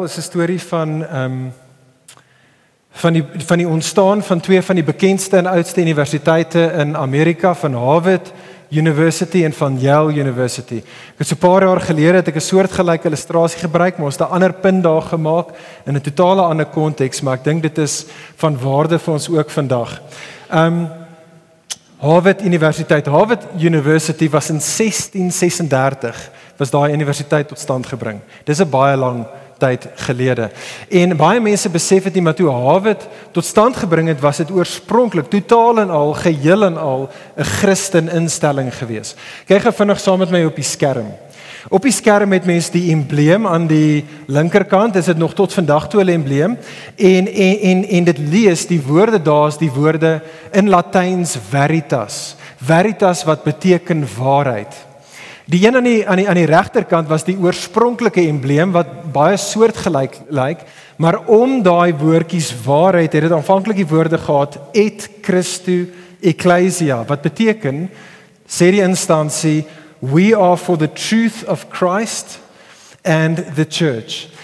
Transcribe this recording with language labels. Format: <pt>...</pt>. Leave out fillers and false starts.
<af>Dit is 'n storie van die ontstaan van twee van die bekendste en oudste universiteite in Amerika, van Harvard University en van Yale University. Ek het so 'n paar jaar gelede het ek 'n soortgelyke illustrasie gebruik, maar ons het 'n ander punt daar gemaak in 'n totale ander konteks, maar ek dink dit is van waarde vir ons ook vandag. Harvard University was in 1636 was daai universiteit tot stand gebring. Dis 'n baie lang tyd gelede. En baie mense besef dit nie, maar toe Harvard tot stand gebring het, was dit oorspronklik totaal en al, geheel en al 'n Christen instelling gewees. Kyk gou vinnig saam met my op die skerm. Op die skerm het mense die embleem aan die linkerkant, is dit nog tot vandag toe 'n embleem, en dit lees, die woorde daar is die woorde in Latyns veritas. Veritas wat beteken waarheid. Die een aan die regterkant was die oorspronklike embleem wat baie soortgelyk lyk, maar om daai woordjies waarheid het dit aanvanklik die woorde gehad et Christu Ecclesia, wat beteken, sê die instansie,</af> <en>we are for the truth of Christ and the church.</en>